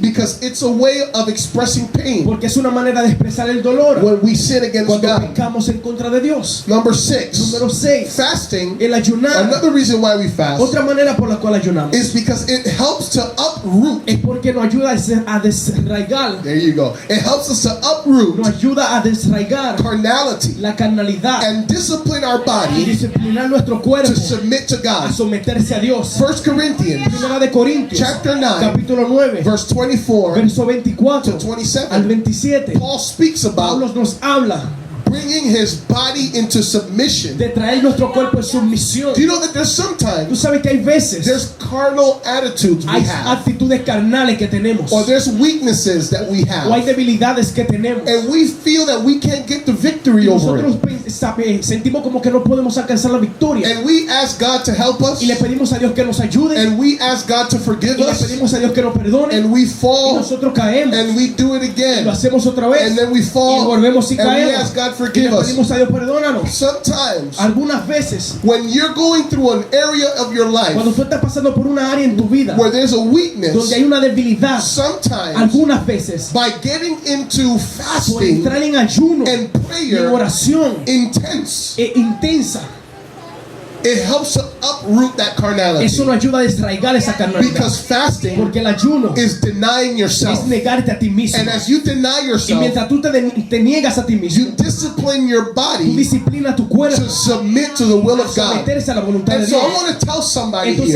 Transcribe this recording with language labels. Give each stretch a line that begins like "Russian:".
English: because it's a way of expressing pain
Spanish: porque es una manera de expresar el dolor
English: when we sin against
Spanish: cuando
English: God.
Spanish: pecamos en contra de Dios.
English: Number six,
Spanish: Número seis,
English: fasting,
Spanish: el ayunar.
English: another reason why we fast,
Spanish: Otra manera por la cual ayunamos
English: is because it helps to uproot.
Spanish: es porque nos ayuda a desraigar,
English: There you go. It helps us to uproot
Spanish: nos ayuda a desraigar
English: carnality
Spanish: la carnalidad
English: and discipline our
Spanish: y
English: body
Spanish: disciplinar nuestro cuerpo
English: to submit to
Spanish: a
English: God.
Spanish: someterse a Dios.
English: 1 Corinthians
Spanish: Primera de Corintios,
English: chapter 9,
Spanish: capítulo 9,
English: verse 24
Spanish: verso 24
English: to
Spanish: al 27, 27.
English: Paul speaks
Spanish: Pablo
English: about
Spanish: nos habla
English: bringing his body into submission.
Spanish: de traer nuestro cuerpo en sumisión.
English: Do you know that there's
Spanish: Tú
English: sometimes
Spanish: sabes que hay veces
English: there's carnal attitudes we
Spanish: hay
English: have,
Spanish: actitudes carnales que tenemos
English: or there's weaknesses that we
Spanish: o hay
English: have,
Spanish: debilidades que tenemos
English: and we feel that we can't get the victory over
Spanish: nosotros
English: it.
Spanish: sentimos como que no podemos alcanzar la victoria
English: And we ask God to help us,
Spanish: y le pedimos a Dios que nos ayude
English: and we ask God to forgive
Spanish: y le
English: us,
Spanish: pedimos a Dios que nos perdone
English: and we
Spanish: y
English: fall,
Spanish: nosotros caemos
English: and we do it
Spanish: y
English: again,
Spanish: lo hacemos otra vez
English: and then we
Spanish: y
English: fall,
Spanish: volvemos y
English: and we
Spanish: caemos
English: ask God
Spanish: y le
English: forgive us.
Spanish: pedimos a Dios perdónanos.
English: Sometimes,
Spanish: Algunas veces
English: when you're going through an area of your life
Spanish: cuando tú estás pasando por una área en tu vida
English: where there's a weakness,
Spanish: donde hay una debilidad,
English: sometimes
Spanish: algunas veces
English: by getting into
Spanish: por
English: fasting
Spanish: entrar en ayuno
English: and
Spanish: y en
English: prayer
Spanish: oración
English: intense,
Spanish: intensa,
English: it helps to uproot that carnality.
Spanish: Eso nos ayuda a desarraigar esa carnalidad.
English: Because fasting
Spanish: Porque el ayuno
English: is denying yourself.
Spanish: es negarte a ti mismo.
English: And as you deny
Spanish: Y
English: yourself,
Spanish: mientras tú te niegas a ti mismo,
English: you discipline your
Spanish: tú
English: body
Spanish: disciplinas tu cuerpo
English: to submit to the will
Spanish: a
English: of God.
Spanish: someterse a la voluntad
English: And
Spanish: de
English: so
Spanish: Dios.
English: I want to tell somebody
Spanish: Entonces